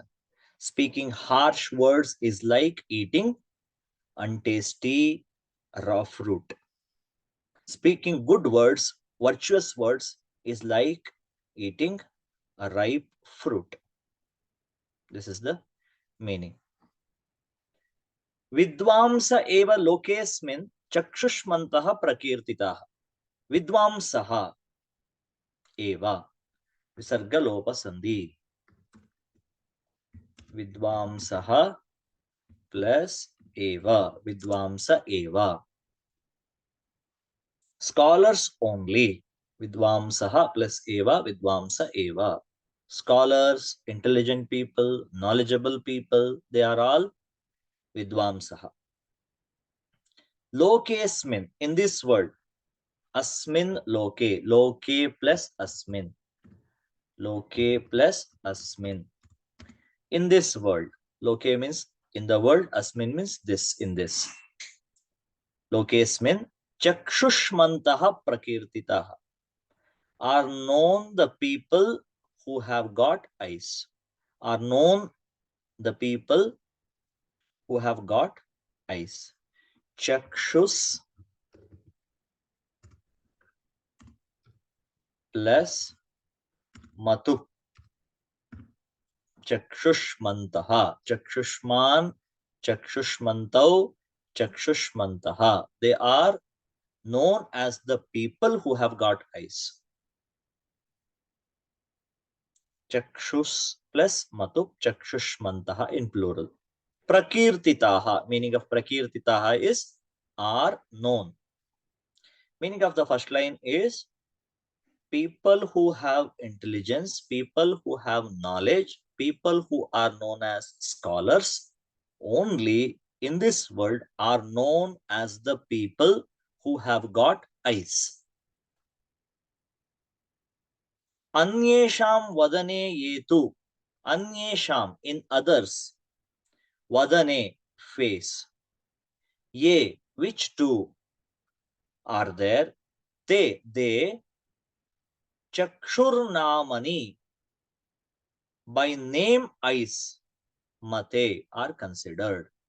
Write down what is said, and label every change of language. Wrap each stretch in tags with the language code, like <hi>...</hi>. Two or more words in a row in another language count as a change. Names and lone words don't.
<en>Speaking harsh words is like eating untasty raw fruit. Speaking good words, virtuous words, is like eating a ripe fruit. This is the meaning.</en> <sa>Vidvamsa eva lokesmin chakshushmantah prakirtitah. Vidvamsaha eva visargalopa sandhi. Vidvamsaha plus eva, vidvamsa eva.</sa> <en>Scholars only.</en> <sa>Vidvamsaha plus eva, vidvamsa eva.</sa> <en>Scholars, intelligent people, knowledgeable people, they are all vidvamsaha. Lokesmin, in this world.</en> <sa>Asmin loke, loke plus asmin. Loke plus asmin.</sa> <en>In this world. Loke means in the world, asmin means this, in this.</en> <sa>Lokesmin chakshushmantaha prakirtitaha.</sa> <en>Are known the people who have got eyes. Are known the people who have got eyes.</en> <sa>Chakshus plus matu. Chakshushmantaha. Chakshushman, chakshushmantau, chakshushmantaha.</sa> <en>They are known as the people who have got eyes.</en> <sa>Chakshus plus matu, chakshushmantaha</sa> <en>in plural. Prakirtitaha, meaning of prakirtitaha is are known. Meaning of the first line is people who have intelligence, people who have knowledge, people who are known as scholars, only in this world are known as the people who have got eyes.</en> <sa>Anyesham vadane yetu. Anyesham,</sa> <en>in others. Vadane, face. Ye, which two are there? They, chakshurnamani, by name eyes, mate, are considered.</en>